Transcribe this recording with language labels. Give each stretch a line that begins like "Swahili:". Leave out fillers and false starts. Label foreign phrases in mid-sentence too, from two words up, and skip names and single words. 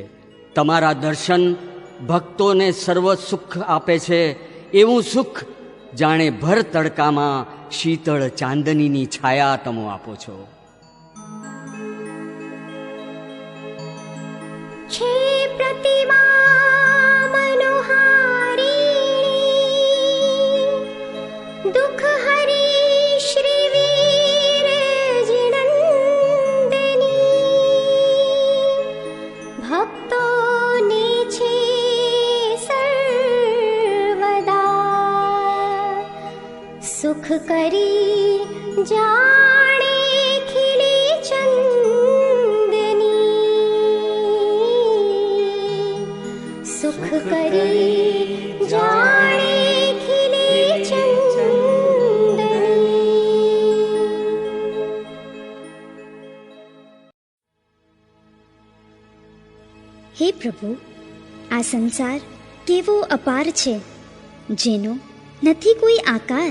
Gujarati: તમારા દર્શન ભક્તોને સર્વ સુખ આપે છે, એવું સુખ જાણે ભર તડકામાં શીતળ ચાંદનીની છાયા તમે આપો છો. છે પ્રતિમા મનોહારી દુખ હરી શ્રી વીર જિનંદની ભક્તો ને છે સર્વદા સુખ કરી જાણે ખીલી ચંદની सुख કરી જાણે ખીલી ચંદની. હે પ્રભુ, આ સંસાર કેવો અપાર છે, જેનો નથી કોઈ આકાર.